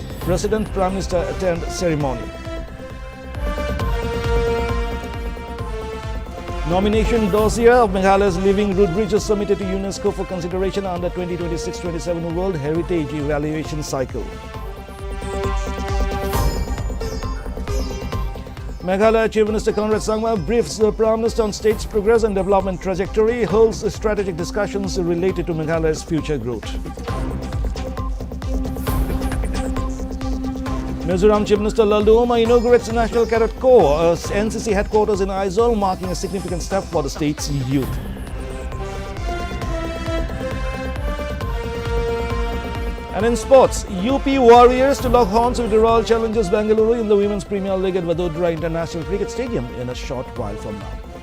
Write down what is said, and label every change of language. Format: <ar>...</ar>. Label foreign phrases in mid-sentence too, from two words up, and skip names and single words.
<en>President, Prime Minister attend ceremony. Nomination dossier of Meghalaya's living root bridges submitted to UNESCO for consideration under 2026-27 World Heritage Evaluation Cycle. Meghalaya Chief Minister Conrad Sangma briefs the Prime Minister on state's progress and development trajectory, holds strategic discussions related to Meghalaya's future growth. Mizoram Chief Minister Laldu Oma inaugurates National Cadet Corps, NCC headquarters in Aizawl, marking a significant step for the state's youth. And in sports, UP Warriors to lock horns with the Royal Challengers Bengaluru in the Women's Premier League at Vadodara International Cricket Stadium in a short while from now.</en>